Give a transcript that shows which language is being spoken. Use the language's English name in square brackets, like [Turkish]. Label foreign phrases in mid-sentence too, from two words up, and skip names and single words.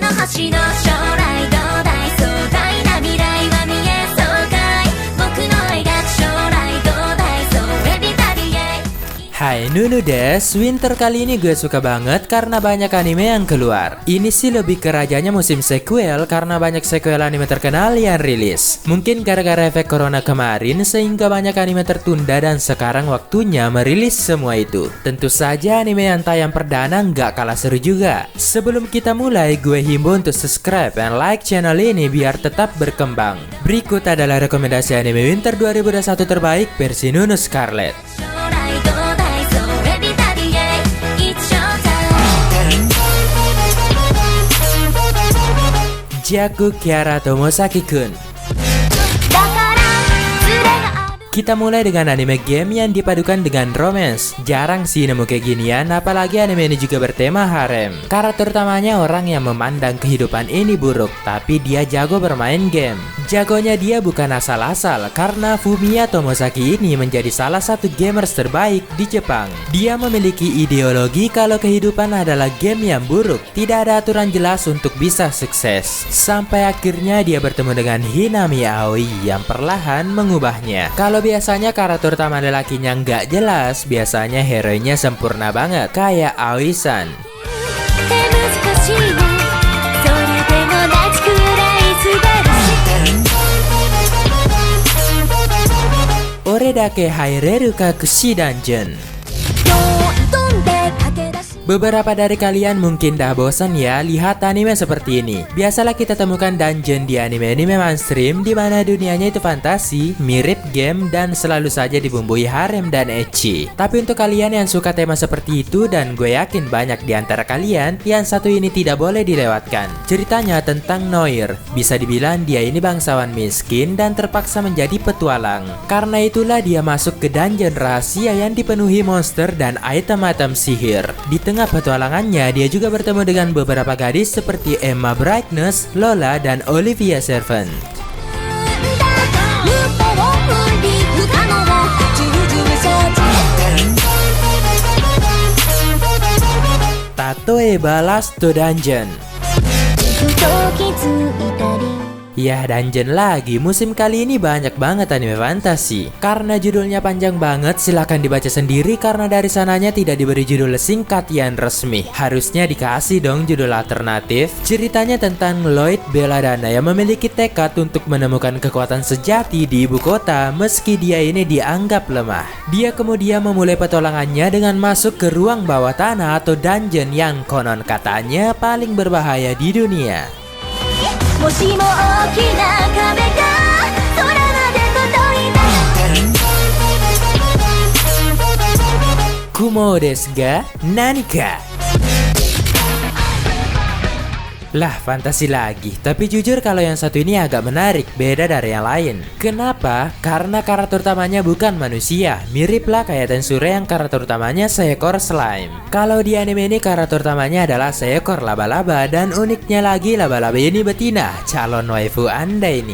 [Japanese] 私の将来どうだい壮大な未来は見えそうかい僕の描く将来どうだいそうエビタリエ [Indonesian] Hai Nunudes, winter kali ini gue suka banget karena banyak anime yang keluar. Ini sih lebih ke rajanya musim sequel karena banyak sequel anime terkenal yang rilis. Mungkin gara-gara efek corona kemarin sehingga banyak anime tertunda dan sekarang waktunya merilis semua itu. Tentu saja anime yang tayang perdana nggak kalah seru juga. Sebelum kita mulai, gue himbau untuk subscribe dan like channel ini biar tetap berkembang. Berikut adalah rekomendasi anime winter 2021 terbaik versi Nunu Scarlet. [Japanese] 将来どうだいそうエビタリエ [English] It's showtime [Indonesian] Jaku Kiara Tomosaki-kun. [Japanese] だからズレがある [Indonesian] Kita mulai dengan anime game yang dipadukan dengan romance. Jarang sih nemu kayak ginian, apalagi anime ini juga bertema harem. Karakter utamanya orang yang memandang kehidupan ini buruk, tapi dia jago bermain game. Jagonya dia bukan asal-asal, karena Fumiya Tomosaki ini menjadi salah satu gamers terbaik di Jepang. Dia memiliki ideologi kalau kehidupan adalah game yang buruk, tidak ada aturan jelas untuk bisa sukses. Sampai akhirnya dia bertemu dengan Hinami Aoi yang perlahan mengubahnya. Kalau biasanya karakter utama lelakinya nggak jelas, biasanya hero-nya sempurna banget, kayak Aoi-san. [Japanese] って難しいねそれでも泣くくらい素晴らしい [Indonesian] Oredake Haireru Kakushi Dungeon. [Japanese] どんどんで駆け出し [Indonesian] Beberapa dari kalian mungkin dah bosan ya lihat anime seperti ini. Biasalah kita temukan dungeon di anime-anime mainstream di mana dunianya itu fantasi, mirip game dan selalu saja dibumbui harem dan ecchi. Tapi untuk kalian yang suka tema seperti itu, dan gue yakin banyak di antara kalian, yang satu ini tidak boleh dilewatkan. Ceritanya tentang Noir. Bisa dibilang dia ini bangsawan miskin dan terpaksa menjadi petualang. Karena itulah dia masuk ke dungeon rahasia yang dipenuhi monster dan item-item sihir. Di tengah petualangannya, dia juga bertemu dengan beberapa gadis seperti Emma Brightness, Lola, dan Olivia Servant. [Japanese] 無法無理不可能重々承知 [Indonesian] Tatoeba Last Dungeon. [Japanese] ふと気づいたり [Indonesian] Yah, dungeon lagi. Musim kali ini banyak banget anime fantasi. Karena judulnya panjang banget, silahkan dibaca sendiri karena dari sananya tidak diberi judul singkat yang resmi. Harusnya dikasih dong judul alternatif. Ceritanya tentang Lloyd Belladonna yang memiliki tekad untuk menemukan kekuatan sejati di ibu kota meski dia ini dianggap lemah. Dia kemudian memulai petualangannya dengan masuk ke ruang bawah tanah atau dungeon yang konon katanya paling berbahaya di dunia. [Japanese] もしも大きな壁が空まで届いたら [Indonesian] Kumo desu ga? [Japanese] 何か? [Indonesian] Lah, fantasi lagi. Tapi jujur kalau yang satu ini agak menarik, beda dari yang lain. Kenapa? Karena karakter utamanya bukan manusia. Mirip lah kayak Tensure yang karakter utamanya seekor slime. Kalau di anime ini karakter utamanya adalah seekor laba-laba, dan uniknya lagi laba-laba ini betina, calon waifu Anda ini.